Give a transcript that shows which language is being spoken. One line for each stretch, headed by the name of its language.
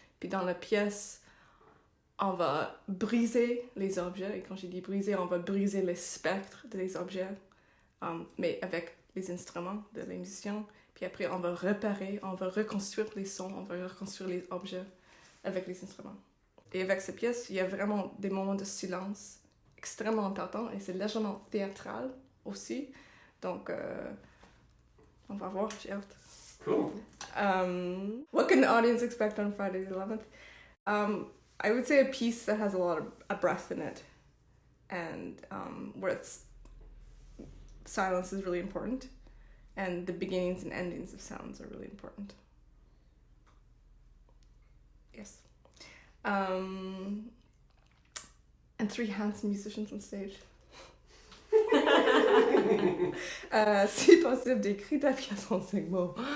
French: Puis dans la pièce, on va briser les objets. Et quand j'ai dit briser, on va briser les spectres des objets, mais avec les instruments de les musiciens. Puis après, on va réparer, on va reconstruire les sons, on va reconstruire les objets avec les instruments. Et avec cette pièce, il y a vraiment des moments de silence extrêmement importants et c'est légèrement théâtral aussi. Donc, on va voir, j'ai hâte. Cool.
English: What can the audience expect on Friday the 11th? I would say a piece that has a lot of breath in it, and where silence is really important, and the beginnings and endings of sounds are really important. Yes. And 3 handsome musicians on stage.
French: Si possible, d'écrire ta pièce en 5 mots.